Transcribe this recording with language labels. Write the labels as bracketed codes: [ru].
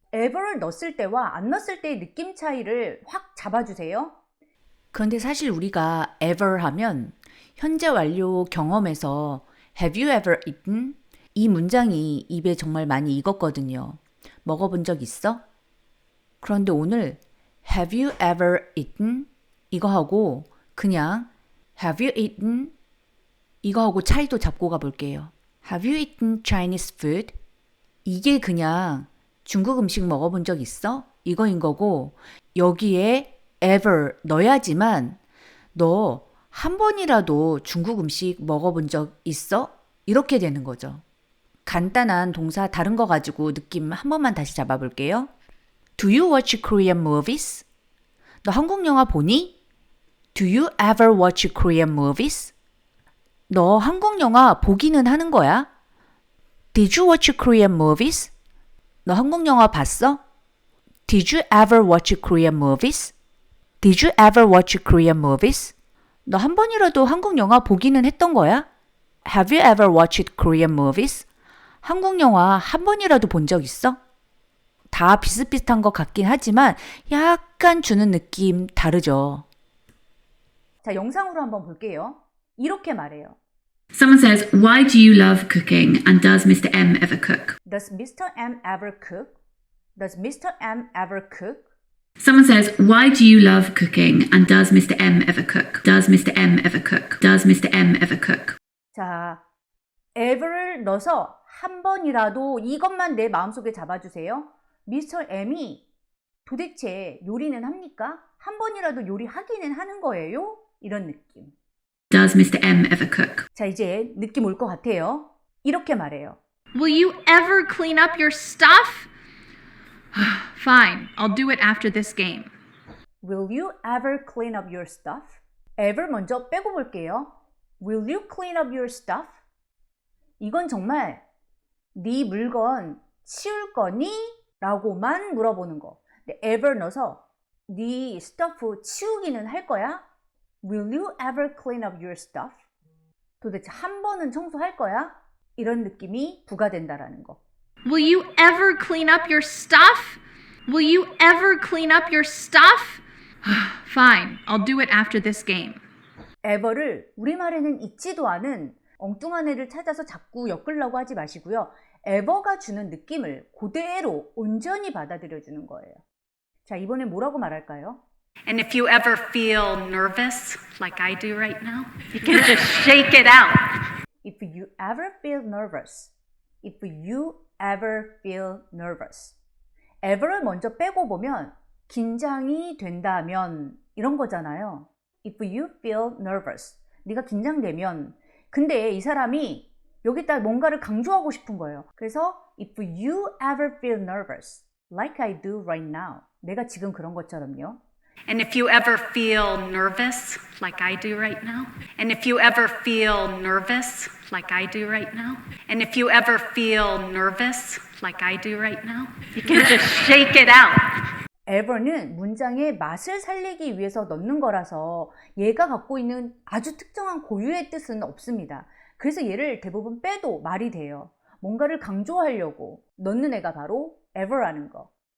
[ko] ever를 넣었을 때와 안 넣었을 때의 느낌 차이를 확 잡아주세요. 그런데 사실 우리가 ever 하면 현재 완료 경험에서 [en] have you ever eaten? [ko] 이 문장이 입에 정말 많이 익었거든요. 먹어본 적 있어? 그런데 오늘 [en] have you ever eaten? [ko] 이거 하고 그냥 [en] have you eaten? [ko] 이거 하고 차이도 잡고 가볼게요. [en] Have you eaten Chinese food? [ko] 이게 그냥 중국 음식 먹어본 적 있어? 이거인 거고 여기에 ever 넣어야지만 너 한 번이라도 중국 음식 먹어본 적 있어? 이렇게 되는 거죠. 간단한 동사 다른 거 가지고 느낌 한 번만 다시 잡아볼게요. [en] Do you watch Korean movies? [ko] 너 한국 영화 보니? [en] Do you ever watch Korean movies? [ko] 너 한국 영화 보기는 하는 거야? [en] Did you watch Korean movies? [ko] 너 한국 영화 봤어? [en] Did you ever watch Korean movies? Did you ever watch Korean movies? [ko] 너 한 번이라도 한국 영화 보기는 했던 거야? [en] Have you ever watched Korean movies? [ko] 한국 영화 한 번이라도 본 적 있어? 다 비슷비슷한 것 같긴 하지만 약간 주는 느낌 다르죠. 자, 영상으로 한번 볼게요. 이렇게 말해요. [en] Someone says, why do you love cooking and does Mr. M ever cook? Does Mr. M ever cook? Does Mr. M ever cook? Someone says, why do you love cooking and does Mr. M ever cook? Does Mr. M ever cook? Does Mr. M ever cook? [ko] 자, ever를 넣어서 한 번이라도 이것만 내 마음속에 잡아주세요. [en] Mr. [ko] M이 도대체 요리는 합니까? 한 번이라도 요리하기는 하는 거예요? 이런 느낌. [en] Does Mr. M ever cook? [ko] 자, 이제 느낌 올 것 같아요. 이렇게 말해요. [en] Will you ever clean up your stuff? Fine, I'll do it after this game. Will you ever clean up your stuff? [ko] ever 먼저 빼고 볼게요. [en] Will you clean up your stuff? [ko] 이건 정말 네 물건 치울 거니? 라고만 물어보는 거. 근데 ever 넣어서 네 stuff 치우기는 할 거야? [en] Will you ever clean up your stuff? [ko] 도대체 한 번은 청소할 거야? 이런 느낌이 부과된다라는 거. [en] Will you ever clean up your stuff? Will you ever clean up your stuff? Fine, I'll do it after this game. [ko] ever를 우리말에는 있지도 않은 엉뚱한 애를 찾아서 자꾸 엮으려고 하지 마시고요. ever가 주는 느낌을 그대로 온전히 받아들여 주는 거예요. 자, 이번엔 뭐라고 말할까요? [en] And if you ever feel nervous, like I do right now, you can just shake it out. If you ever feel nervous. If you ever feel nervous. [ko] ever를 먼저 빼고 보면 긴장이 된다면 이런 거잖아요. [en] If you feel nervous. [ko] 네가 긴장되면. 근데 이 사람이 여기다 뭔가를 강조하고 싶은 거예요. 그래서 [en] if you ever feel nervous, like I do right now. [ko] 내가 지금 그런 것처럼요. [en] And if you ever feel nervous, like I do right now, and if you ever feel nervous, like I do right now, and if you ever feel nervous, like I do right now, you can just shake it out. [ko] ever는 문장의 맛을 살리기 위해서 넣는 거라서 얘가 갖고 있는 아주 특정한 고유의 뜻은 없습니다. 그래서 얘를 대부분 빼도 말이 돼요. 뭔가를 강조하려고 넣는 애가 바로 ever라는 거.